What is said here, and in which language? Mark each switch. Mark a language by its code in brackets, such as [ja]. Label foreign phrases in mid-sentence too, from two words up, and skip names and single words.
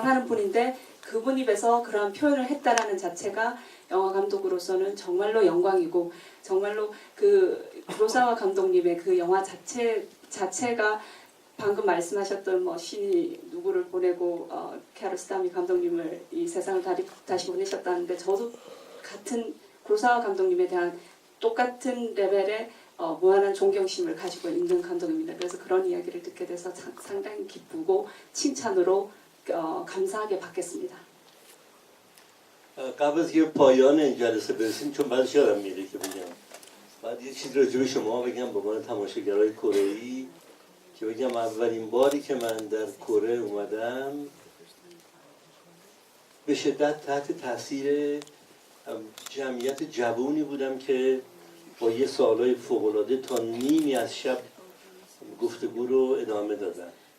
[ko] 하는 분인데 그분 입에서 그러한 표현을 했다라는 자체가 영화 감독으로서는 정말로 영광이고 정말로 그 구로사와 감독님의 그 영화 자체가 방금 말씀하셨던 뭐 신이 누구를 보내고 키아로스타미 감독님을 이 세상을 다시 보내셨다는데 저도 같은 구로사와 감독님에 대한 똑같은 레벨의 무한한 존경심을 가지고 있는 감독입니다. 그래서 그런 이야기를 듣게 돼서 상당히 기쁘고 칭찬으로 감사하게 받겠습니다. [fa] قبل از که پایان این جلسه برسیم چون بعدش یادم میره که بگم بعد یه چیز راجع به شما بگم به عنوان تماشاگرای کره‌ای که بگم اولین باری که من در کره اومدم به شدت تحت تاثیر جمعیت جوونی بودم که با یه سوالای فوق‌العاده تا نیمی از شب گفتگو رو ادامه دادن.